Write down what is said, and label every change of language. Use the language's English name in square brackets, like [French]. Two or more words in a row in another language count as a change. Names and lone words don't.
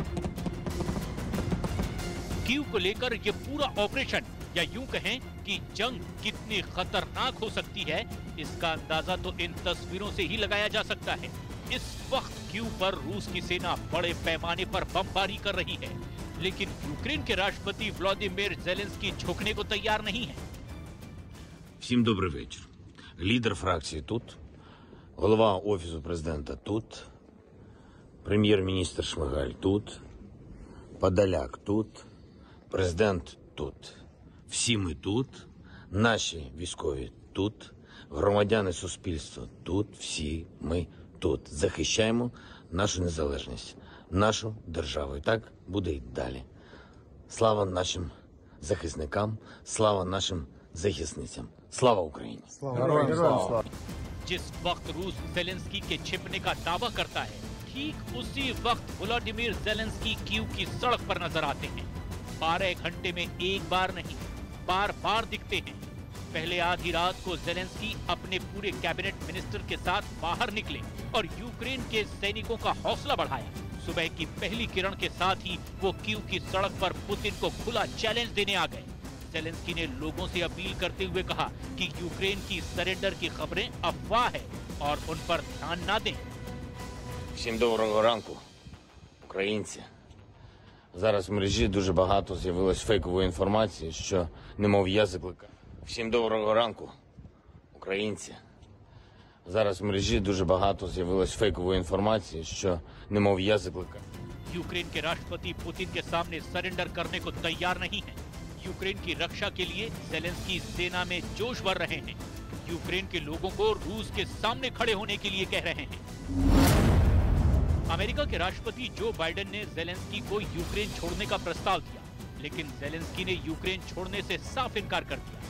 [Hindi] कीव को लेकर यह पूरा ऑपरेशन, या यूं कहें कि जंग कितनी खतरनाक हो सकती है, इसका अंदाजा तो इन तस्वीरों से ही लगाया जा सकता है। इस वक्त कीव पर रूस की सेना बड़े पैमाने पर बमबारी कर रही है, लेकिन यूक्रेन के राष्ट्रपति व्लादिमीर ज़ेलेंस्की झुकने को तैयार नहीं है। [Ukrainian] Всім добрий вечір. Лідер фракції тут, голова Офісу президента тут, прем'єр-міністр Шмигаль тут, Подоляк тут, президент тут. Всі ми тут, наші військові тут, громадяни суспільства тут, всі ми тут. Захищаємо нашу незалежність, нашу державу. І так буде й далі. Слава нашим захисникам, слава нашим захисницям. Слава Україні! [Hindi] जिस वक्त रूस ज़ेलेंस्की के छिपने का दावा करता है, ठीक उसी वक्त व्लादिमीर ज़ेलेंस्की कीव की सड़क पर नजर आते हैं। 12 घंटे में एक बार नहीं, बार बार दिखते हैं। पहले आधी रात को ज़ेलेंस्की अपने पूरे [English] cabinet minister [Hindi] के साथ बाहर निकले और यूक्रेन के सैनिकों का हौसला बढ़ाया। सुबह की पहली किरण के साथ ही वो कीव की सड़क पर पुतिन को खुला चैलेंज देने आ गए। ज़ेलेंस्की ने लोगों से अपील करते हुए कहा कि यूक्रेन की सरेंडर की खबरें अफवाह है और उन पर ध्यान ना दें। [Ukrainian] Всім доброго ранку, українці. Зараз в мережі дуже багато з'явилось фейкової інформації, що немов я закликаю. Всім доброго ранку, українці. Зараз в мережі дуже багато з'явилось фейкової інформації, що немов я закликаю. [Hindi] यूक्रेन के राष्ट्रपति पुतिन के सामने सरेंडर करने को तैयार नहीं है। यूक्रेन की रक्षा के लिए ज़ेलेंस्की सेना में जोश भर रहे हैं। यूक्रेन के लोगों को रूस के सामने खड़े होने के लिए कह रहे हैं। अमेरिका के राष्ट्रपति जो बाइडेन ने ज़ेलेंस्की को यूक्रेन छोड़ने का प्रस्ताव दिया, लेकिन ज़ेलेंस्की ने यूक्रेन छोड़ने से साफ इनकार कर दिया।